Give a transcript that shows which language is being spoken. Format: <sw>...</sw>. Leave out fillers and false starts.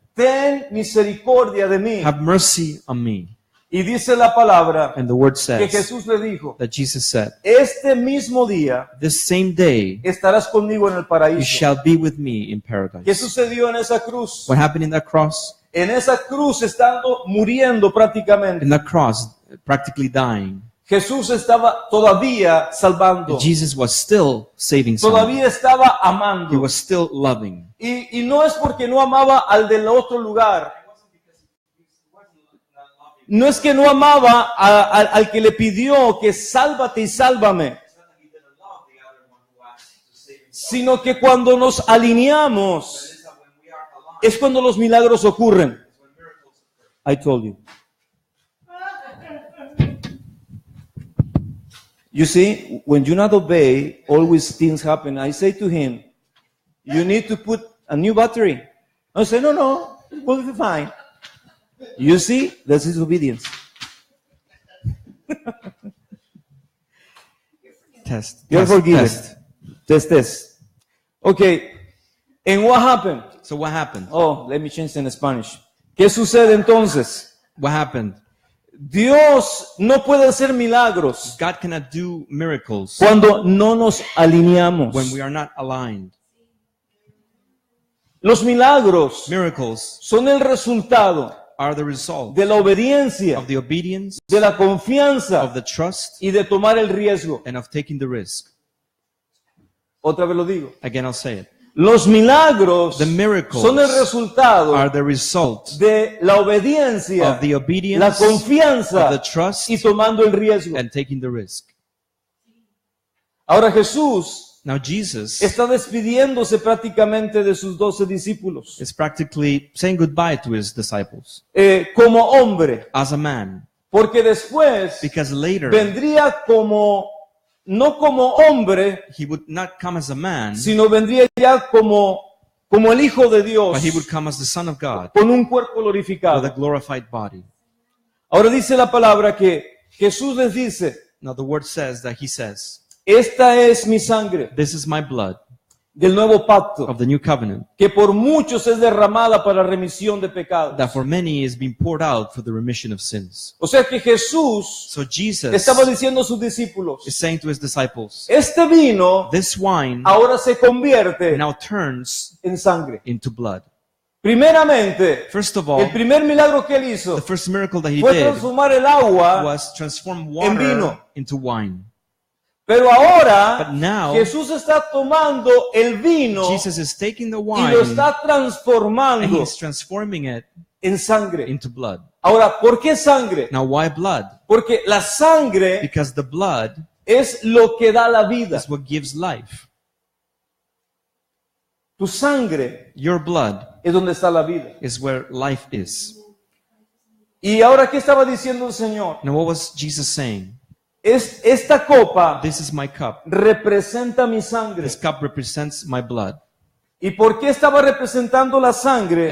<es>ten misericordia de mí.</es> <en>have mercy on me.</en> <es>Y dice la palabra</es> <en>And the word</en> <es>que</es> <en>says</en> <es>Jesús le dijo,</es> <en>that Jesus said,</en> <es>este mismo día</es> <en>this same day</en> <es>estarás conmigo en el</es> <en>you</en> <es>paraíso.</es> <en>shall be with me in</en> <es>¿Qué</es> <en>paradise.</en> <es>sucedió en esa cruz?</es> <en>What happened in that cross?</en> <es>En esa cruz, estando muriendo prácticamente,</es> <en>In that cross, practically dying,</en> <es>Jesús estaba todavía salvando,</es> <en>Jesus was still saving someone.</en> <es>todavía estaba</es> <en>He</en> <es>amando.</es> <en>was still loving.</en> <es>Y no es porque no amaba al del otro lugar. No es que no amaba al que le pidió que sálvate y sálvame, sino que cuando nos alineamos es cuando los milagros ocurren.</es> <en>I told you. You see, when you not obey, always things happen. I say to him, you need to put a new battery. I say, no, it will be fine. You see, that's his obedience. Test. You're Test, forgiven. test. Test. Okay. And what happened? So what happened? Oh, let me change in Spanish.</en> <es>¿Qué sucede entonces?</es> <en>What happened?</en> <es>Dios no puede hacer milagros</es> <en>God cannot do miracles</en> <es>cuando no nos alineamos.</es> <en>when we are not aligned.</en> <es>Los milagros</es> <en>Miracles</en> <es>son el resultado</es> <en>are the result</en> <es>de la obediencia,</es> <en>of the obedience,</en> <es>de la confianza</es> <en>of the trust,</en> <es>y de tomar el riesgo.</es> <en>and of taking the risk.</en> <es>Otra vez lo digo.</es> <en>Again, I'll say it.</en> <es>Los milagros</es> <en>The miracles</en> <es>son el resultado</es> <en>are the result</en> <es>de la obediencia,</es> <en>of the</en> <es>la</es> <en>obedience, of</en> <es>confianza</es> <en>the trust,</en> <es>y tomando el riesgo.</es> <en>and taking the risk.</en> <es>Ahora Jesús</es> <en>Now Jesus</en> <es>está despidiéndose prácticamente de sus 12 discípulos.</es> <en>is practically saying goodbye to his disciples</en> <es>Como hombre,</es> <en>as a man,</en> <es>porque después</es> <en>because later</en> <es>vendría no como hombre,</es> <en>he would not come as a man,</en> <es>sino vendría ya como el Hijo de Dios,</es> <en>but he would come as the Son of God</en> <es>con un cuerpo</es> <en>with a</en> <es>glorificado.</es> <en>glorified body.</en> <es>Ahora dice la palabra que Jesús les dice,</es> <en>Now the word says that he says,</en> <es>esta es mi sangre</es> <en>this is my blood</en> <es>del nuevo pacto,</es> <en>of the new covenant,</en> <es>que por muchos es derramada para remisión de pecados.</es> <en>that for many is being poured out for the remission of sins.</en> <es>O sea que Jesús</es> <en>So Jesus</en> <es>estaba diciendo a sus discípulos,</es> <en>is saying to his disciples,</en> <es>este vino</es> <en>this wine</en> <es>ahora se convierte</es> <en>now turns</en> <es>en sangre.</es> <en>into blood.</en> <es>Primeramente,</es> <en>First of all,</en> <es>el primer milagro que él hizo</es> <en>the first miracle that he</en> <es>fue</es> <en>did</en> <es>transformar el agua,</es> <en>was transform</en> <es>en vino.</es> <en>water into wine.</en> <es>pero ahora</es> <en>But now,</en> <es>Jesús está tomando el vino</es> <en>Jesus is taking the</en> <es>y</es> <en>wine</en> <es>lo está</es> <en>and</en> <es>transformando</es> <en>he's transforming it</en> <es>en sangre.</es> <en>into blood.</en> <es>Ahora, ¿por qué sangre?</es> <en>Now, why blood?</en> <es>Porque la sangre</es> <en>Because the blood</en> <es>es lo que da la vida.</es> <en>is what gives life.</en> <es>Tu sangre</es> <en>Your blood</en> <es>es donde está la vida.</es> <en>is where life is.</en> <es>Y ahora, ¿qué estaba diciendo el Señor?</es> <en>Now, what was Jesus saying?</en> <es>Esta copa</es> <en>This is my cup.</en> <es>representa mi sangre.</es> <en>This cup represents my blood.</en> <es>¿Y por qué estaba representando la sangre?</es>